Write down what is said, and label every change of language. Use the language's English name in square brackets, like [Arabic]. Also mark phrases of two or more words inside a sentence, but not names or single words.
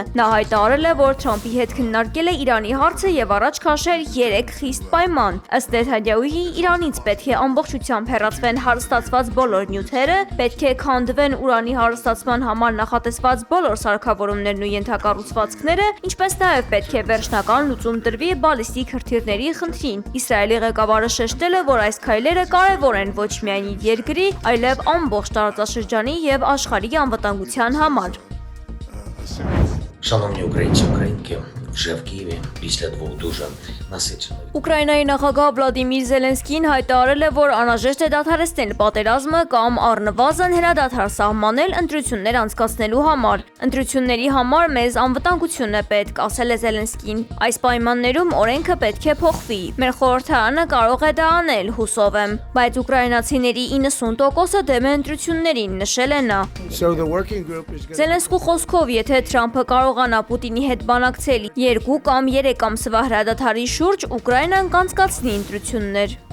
[Armenian] Նա հայտարարել է, որ Թրամփի հետ քննարկել է Իրանի հարցը եւ առաջ քաշել 3 խիստ պայման։ Ըստ Նեթանյահուի, Իրանից պետք է ամբողջությամբ հեռացվեն հարստացված բոլոր նյութերը, պետք է քանդվեն ուրանի հարստացման համար նախատեսված բոլոր սարքավորումներն ու ենթակառուցվածքները, ինչպես նաև պետք է վերջնական լուծում տրվի բալիստիկ հրթիռների խնդրին։ Իսրայելի ղեկավարը շեշտել է, որ այս քայլերը կարևոր են ոչ միայն իր երկրի, այլև ամբողջ տարածաշրջանի եւ աշխարհի անվտանգության համար։ [Ukrainian] Шановні українці, українки, Ժևկիվին після 2 дуже насиченої. [Armenian] Ուկրաինայի նախագահ Վլադիմիր Զելենսկին հայտարարել է, որ անհրաժեշտ է դադարեցնել պատերազմը կամ առնվազն հրադադար սահմանել ընտրություններ անցկացնելու համար։ Ընտրությունների համար մեզ անվտանգություն է պետք, ասել է Զելենսկին։ Այս պայմաններում օրենքը պետք է փոխվի։ Մեր խորհրդարանը կարող է դա անել, հուսով եմ, բայց ուկրաինացիների 90%-ը դեմ է ընտրություններին, նշել է նա։ Զելենսկու խոսքով, եթե Թրամփը կարողանա Պուտինի հետ բանակցել 2 կամ 3 ամսվա հրադադարի շուրջ, Ուկրաինան կանցկացնի ընտրություններ։